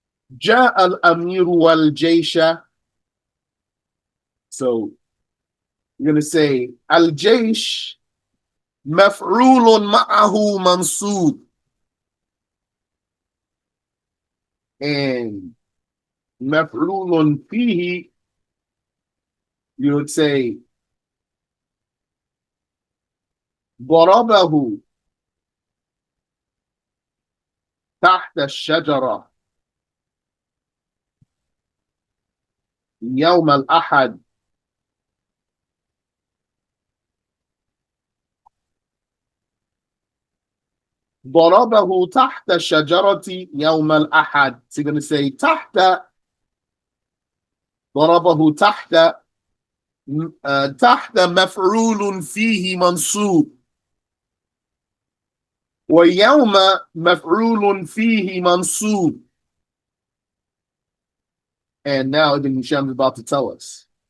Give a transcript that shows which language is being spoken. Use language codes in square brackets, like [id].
[ar] جاء الأمير والجيش. [en] So you're going to say [ar] الجيش مفعول معه منصوب. [en] And [ar] مفعول فيه, [en] you would say [ar] ضربه تحت الشجرة يوم الأحد. ضربه تحت الشجرة يوم الأحد. [en] So you're going to say [ar] تحت, ضربه تحت, تحت مفعول فيه منصوب, ويوم مفعول فيه منصوب. [en] And now Ibn Hisham is about to tell us.